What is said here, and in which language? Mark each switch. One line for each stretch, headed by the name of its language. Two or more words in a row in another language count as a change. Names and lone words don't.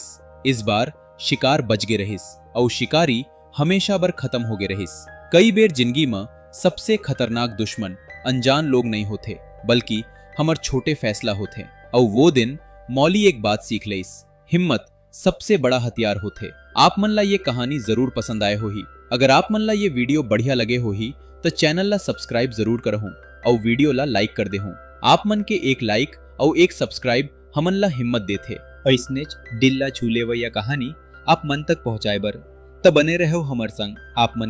Chhattisgarhi: इस बार शिकार बच गए रहीस और शिकारी हमेशा बर खत्म हो गए रहीस। कई बेर जिंदगी में सबसे खतरनाक दुश्मन अनजान लोग नहीं होते, बल्कि हमर छोटे फैसला होते। और वो दिन मौली एक बात सीख लईस, हिम्मत सबसे बड़ा हथियार होते। आप मन ला ये कहानी जरूर पसंद आए होही। अगर आप मन ला ये वीडियो बढ़िया लगे होही तो चैनल ला सब्सक्राइब जरूर करहूं और वीडियो ला लाइक कर देहूं। आप मन के एक लाइक और एक सब्सक्राइब हमन ला हिम्मत देथे। ऐसने दिल ला छूले वैया कहानी आप मन तक पहुंचाए बर त बने रहो हमर संग।